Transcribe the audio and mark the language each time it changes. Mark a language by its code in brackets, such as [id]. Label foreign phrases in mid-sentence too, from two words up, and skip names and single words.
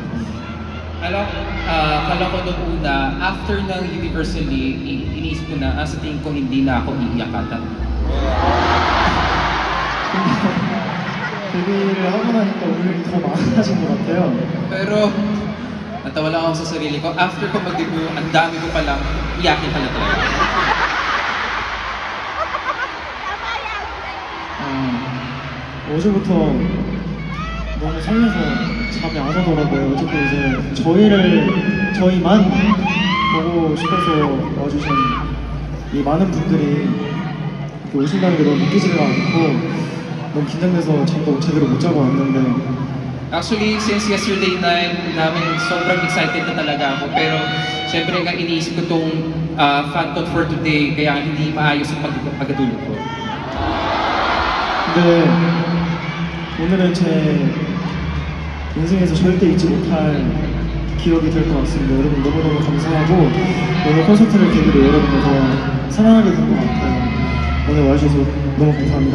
[tl] Kala ko nung una, after ng Universally, iniisip ko na, sa tingin ko hindi na ako iiyak ata. [ko] 데뷔를 하고 나니까 울음이 더 많아진 것 같아요. [tl] Pero, natawa lang ako sa sarili ko. After ko mag-debut, ang dami ko palang iyakin pala talaga. [ko] 어제부터 너무 설레서 잠이 안 오더라고요. 어쨌든 이제 저희만 보고 싶어서 와주신 이 많은 분들이 이렇게 오신다는 게 너무 믿기지가 않고 너무 긴장돼서 잠도 제대로 못 자고 왔는데 [en] Actually, since yesterday night, [tl] namin sobrang excited na talaga ako. Pero, syempre nga iniisip ko itong FanCon [en] for today, [tl] kaya hindi maayos ang pagkatulog ko. [ko] 근데 오늘은 제 인생에서 절대 잊지 못할 기억이 될 것 같습니다. 여러분 너무너무 감사하고 오늘 콘서트를 계기로 여러분을 더 사랑하게 된 것 같아요. 오늘 와주셔서 너무 감사합니다.